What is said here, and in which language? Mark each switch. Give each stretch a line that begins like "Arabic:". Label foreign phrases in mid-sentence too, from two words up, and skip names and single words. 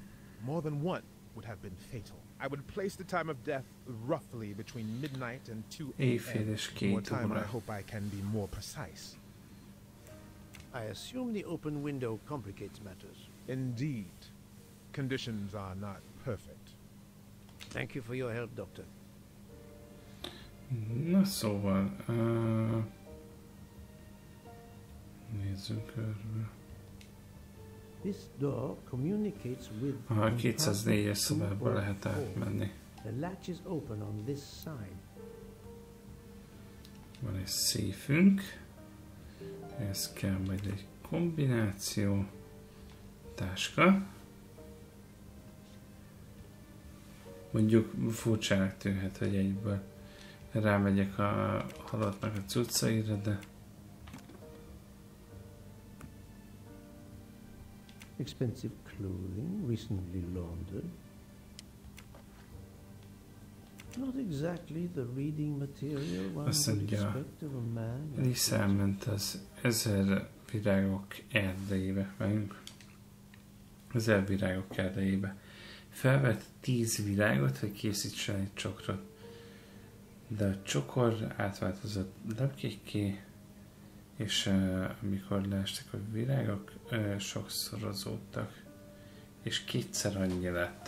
English: More than one would have been fatal. I would place the time of death roughly between midnight and 2 a.m. More time, I hope I can be more precise. I assume the open window complicates matters. Indeed. Conditions are not perfect. Thank you for your help, Doctor.
Hungarian: Na szóval... nézzünk körbe.
English: This door communicates with...
Hungarian: A 204-es szobába lehet átmenni.
English: The latch is open on this side.
Hungarian: Van egy széfünk. Ez kell majd egy kombináció. Táska. Mondjuk furcsának tűnhet, hogy egyből rámegyek a halottnak a cuccaira, de...
English: Expensive clothing, recently laundered. Not exactly the reading material one would expect of a man.
Hungarian: Elisa elment az 1000 virágok erdejébe. Vagyunk? 1000 virágok erdejébe. Felvett 10 virágot, hogy készítsen egy csokrot. De a csokor átváltozott lepkékké, és amikor leestek a virágok, sokszorozódtak, és 2-szer annyi lett.